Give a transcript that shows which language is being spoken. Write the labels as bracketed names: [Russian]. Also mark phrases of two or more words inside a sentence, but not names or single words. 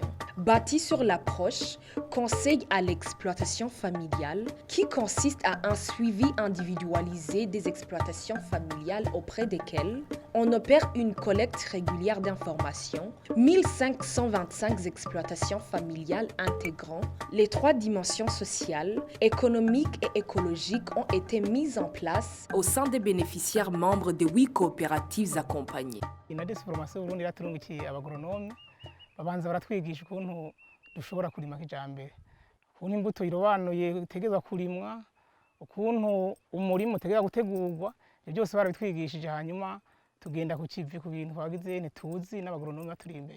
[French] Bâti sur l'approche conseil à l'exploitation familiale, qui consiste à un suivi individualisé des exploitations familiales auprès desquelles on opère une collecte régulière d'informations, 1525 exploitations familiales intégrant les 3 dimensions sociales, économiques et écologiques ont été mises en place au sein des bénéficiaires membres des 8 coopératives accompagnées. [Rundi] Inades Formation Burundi yaturungikiye abagoronome babanza baratwigisha ukuntu dushobora kurima kijambere, ukuntu imbuto irobanuye itegezwa kurimwa, ukuntu umurimo utegezwa gutegurwa, ibyo byose barabitwigishije. Hanyuma tugenda ku kivi ku bintu twagize ntituzi n'abagoronome baturi imbere.